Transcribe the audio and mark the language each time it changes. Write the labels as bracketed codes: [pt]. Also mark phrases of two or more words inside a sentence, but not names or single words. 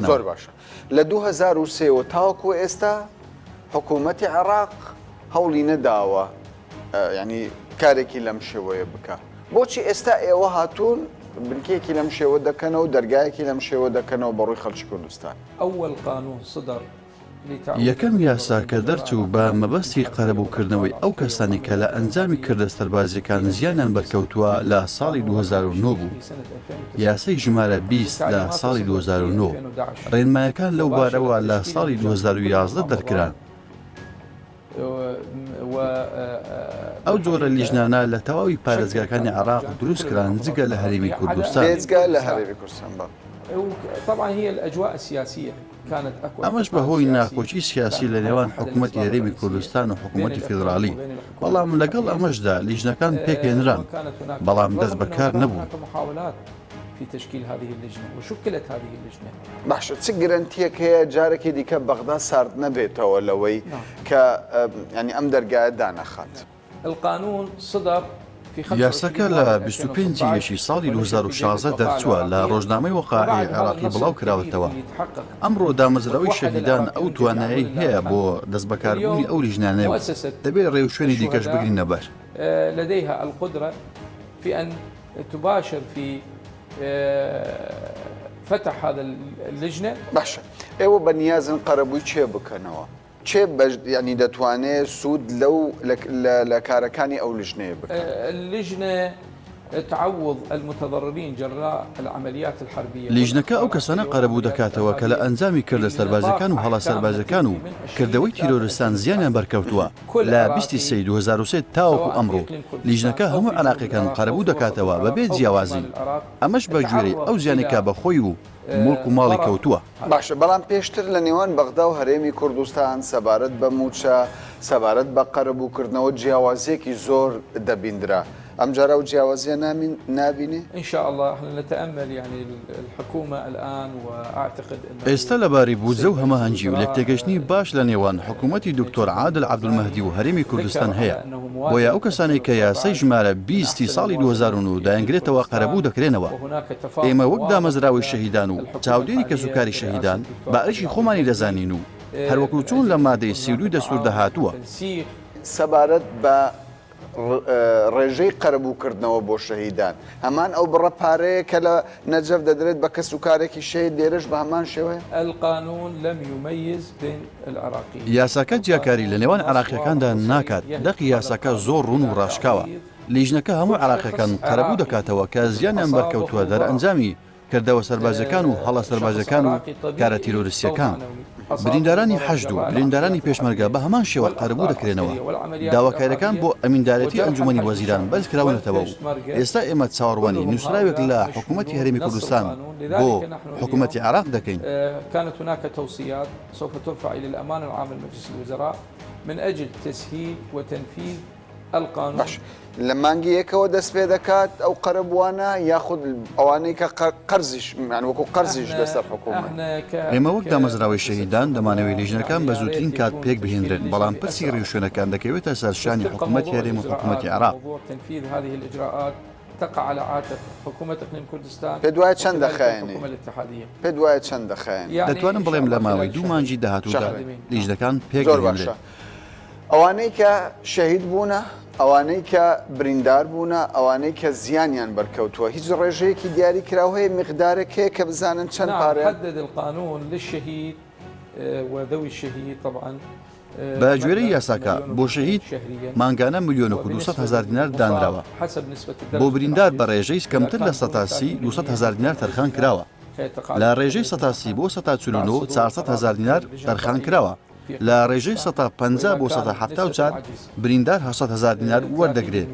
[ckb] زۆر باشە. لە 2003 تاوەکو ئێستا حکوومەتی عێراق هەوڵی نەداوە ینی کارێکی لەم شێوەیە بکە. بۆچی ئێستا ئێوە هاتوون بنکێکی لەم شێوە دەکەنەوە و دەرگایەکی لەم شێوە دەکەنەوە بە ڕووی خەڵکی کوردستان؟ [ar] أول قانون صدر [ckb] یەکەم یاسا کە دەرچوو بە مەبەستی قەرەبووکردنەوەی ئەو کەسانی کە لە ئەنجامی کردە سەربازیەکان زیانیان بەرکەوتووە لە ساڵی 2009 بوو. یاسای ژمارە 20 لە ساڵی 2009 ڕێنمایەکان لەو بارەوە لە ساڵی 2011 دەرکران. ئەو جۆرە لیژنانە لە تەواوی پارێزگاکانی عراق دروستکران جگە لە هەرێمی کوردستان. بێجگە لە هەرێمی کوردستان بە. [ar] طبعا هي الأجواء السياسية كانت أقوى. [ckb] ئەمەش بەهۆی ناخۆشی سیاسی لە نێوان حکوومەتی هەرێمی کوردستان و حکوومەتی فیدرالی. بەڵام لەگەڵ ئەمەشدا لیژنەکان پێکێنران، بەڵام دەست بەکار نەبوو. [ar] محاولات في تشكيل هذه اللجنة وشكلت هذه اللجنة. [ckb] باشە چ گرنتیەک هەیە جارێکی دیکە بەغدا سارد نەبێتەوە لەوەی کە ینی ئەم دەرگایە دانەخات؟ [ar] القانون صدر [ckb] یاساکە لە 25 ساڵی 2016 دەرچووە لە ڕۆژنامەی وەقاعی عێراقی بڵاو کراوەتەوە. ئەمڕۆ دامەزراوی شەهیدان ئەو توانایی هەیە بۆ دەست بەکاربوونی ئەو لیژنانەوە دەبێت ڕێوشوێنی دیکەش بگرینە بەر. [ar] لديها القدرة في أن تباشر في فتح هذا اللجنة. [ckb] باشە ئێوە بە نیازن قەرەبووی چێ بکەنەوە؟ چێ ینی دەتوانێت سوود لەو لە کارەکانی ئەو لیژنەیە بکەن؟ [ar] اللجنة تعوض المتضررين جراء العمليات الحربية. [ckb] لیژنەکە ئەو کەسانە قەرەبوو دەکاتەوە کە لە ئەنجامی کردە سەربازەکان و هەڵا سەربازەکان و کردەوەی تیرۆریستان زیانیان بەرکەوتووە. لە 23 2023 تاوەکو ئەمڕۆ لیژنەکە هەموو عێراقیەکان قەرەبوو دەکاتەوە بەبێ جیاوازی. ئەمەش بە گوێرەی ئەو زیانێکە بەخۆی و مڵک و ماڵی کەوتووە. باشە بەڵام پێشتر لە نێوان بەغدا و هەرێمی کوردستان سەبارەت بە موچە سەبارەت بە قەرەبووکردنەوە جیاوازیەکی زۆر دەبیندرا. ئەم جارە و جیاوازیە نابینێ؟ [ar] إن شاء الله احنا نتأمل يعني الحكومة الآن وأعتقد أنه [ckb] ئێستا لەباری بوجە و هەماهەنگی و لەکتێگەشتنی باش لە نێوان حکوومەتی دکتۆر عادل عەبدولمەهدی و هەرێمی کوردستان هەیە بۆیە ئەو کەسانەی کە یاسای ژمارە 20 ساڵی 2009 دایانگرێتەوە قەرەبوو دەکرێنەوە. ئێمە وەک دامەزراوی شەهیدان و چاودێری کەسوکاری شەهیدان بەئەرشی خۆمانی دەزانین و هەروەکو چۆن لە مادەی 32 دەستور دەهاتووە. سەبارەت بە ڕێژەی قەرەبووکردنەوە بۆ شەهیدان هەمان ئەو بڕە پارەیە کە لە نەجەف دەدرێت بە کەسوکارێکی شەهید لێرەش بە هەمان شێوەیە؟ [ar] القانون لم يميز بين العراقيين. [ckb] یاساکە جیاکاری لە نێوان عراقیەکاندا ناکات. دەقی یاساکە زۆر ڕوون و ڕاشکاوە. لیژنەکە هەموو عراقیەکان قەرەبوو دەکاتەوە کە زیانیان بەرکەوتووە دەرئەنجامی کردەوە سەربازەکان و هەڵە سەربازەکان و کارە تیرۆریستیەکان. بریندارانی حەشد و بریندارانی پێشمەرگە بە هەمان شێوە قەرەبوو دەکرێنەوە. داواکاریەکان بۆ ئەمیندارەتی ئەنجومەنی وەزیران بەرز کراونەتەوە و ئێستا ئێمە چاوەڕوانی نووسراوێک لە حکوومەتی هەرێمی کوردستان بۆ حکوومەتی عراق دەکەین. [ar] كانت هناك توصيات سوف ترفع إلى الأمانة العامة لمجلس الوزراء من أجل تسهيل وتنفيذ القانون. [ckb] باش لە مانگی یەکەوە دەست پێ دەکات ئەو قەرەبوانە یاخود ئەوانەی کە قەرزیش وەکو قەرزیش لەسەر حکوومەت. ئێمە وەک دامەزراوی شەهیدان دەمانەوەی لیژنەکان بە زووترین کات پێک بهێنرێن بەڵام پرسی ڕێوشوێنەکان دەکەوێتە سەرشانی حکوومەتی هەرێم و حکوومەتی عراق. [ar] تنفيذ هذه الإجراءات تقع على عاتق حكومة إقليم كردستان. [ckb] پێ دوایە چەند دەخایێنێ؟ پێ دوایە چەند دەخایێن؟ دەتوانم بڵێم لە ماوەی 2 مانگی داهاتوودا لیژنەکان پێک زۆر باشە. ئەوانەی کە شەهید بوونە، ئەوانەی کە بریندار بوونە، ئەوانەی کە زیانیان بەرکەوتووە هیچ ڕێژەیەکی دیاری کراوە هەیە مقدارێک هەیە کە بزانن چەند پارەیە؟ [ar] حدد القانون للشهيد وذوي الشهيد طبعا. [ckb] بە گوێرەی یاساکە بۆ شەهید مانگانە 1,200,000 دینار دانراوە. بۆ بریندار بە ڕێژەی کەمتر لە 200,000 دینار تەرخان کراوە. لە ڕێژەی 130 بۆ 149 400,000 دینار تەرخان کراوە. لە ڕێژەی 150 بۆ 174 بریندار 800,000 دینار وەردەگرێت.